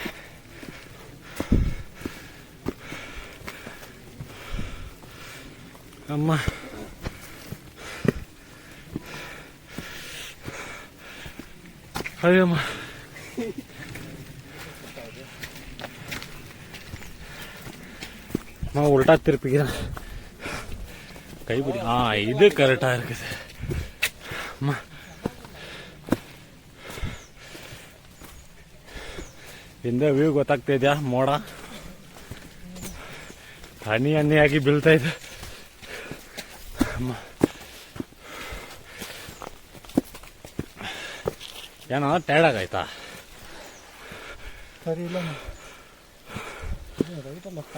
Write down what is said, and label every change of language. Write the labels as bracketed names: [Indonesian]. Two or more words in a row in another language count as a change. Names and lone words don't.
[Tamil] அம்மா ஐயம்மா, நான் உல்ட்டா திருப்பிக்கிறேன். கைப்பிடி. இது கரெக்டா இருக்குது. அம்மா, இந்த [Kannada] ವ್ಯೂ ಗೊತ್ತಾಗ್ತಾ ಇದೆಯಾ? ಮೋಡ ಹನಿ ಹನಿಯಾಗಿ ಬೀಳ್ತಾ ಇದೆ. ಏನೋ ಟೈರ್ಡ್ ಆಗಾಯ್ತಾ? ಸರಿ ಇಲ್ಲ, [English] right left?